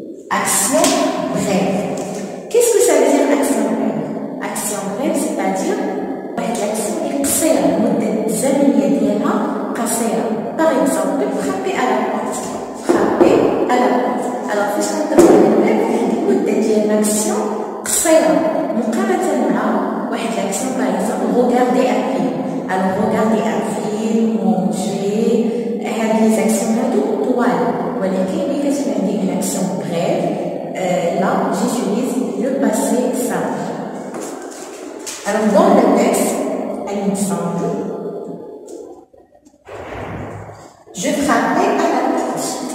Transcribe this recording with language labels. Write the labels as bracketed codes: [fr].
[fr] Action brève. Qu'est-ce que ça veut dire action brève? Action brève, c'est-à-dire l'action est [ar] قصيرة المدة الزمنية ديالها قصيرة. [fr] Par exemple, frapper à la porte. Frapper à la porte. Alors, [ar] فاش كنضربوا الباب المدة ديال l'action قصيرة مقارنة مع واحد l'action [fr] par exemple regarder un film. Alors, regarder un film, manger, هاد les actions [ar] هادو طوال. ولكن ملي كتكون عندي [fr] une action brève, là, j'utilise le passé simple. Alors, dans le texte, il me semble, je frappais à la porte.